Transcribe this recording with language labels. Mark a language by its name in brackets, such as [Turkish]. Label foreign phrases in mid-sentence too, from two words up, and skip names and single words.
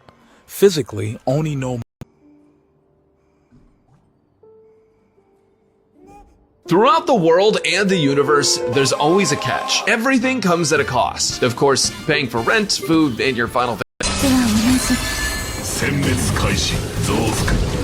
[English] Physically, [Japanese] Oni no [English] Throughout the world and the universe, there's always a catch. Everything comes at a cost. Of course, paying for rent, food, and your final [Japanese] 殲滅開始増幅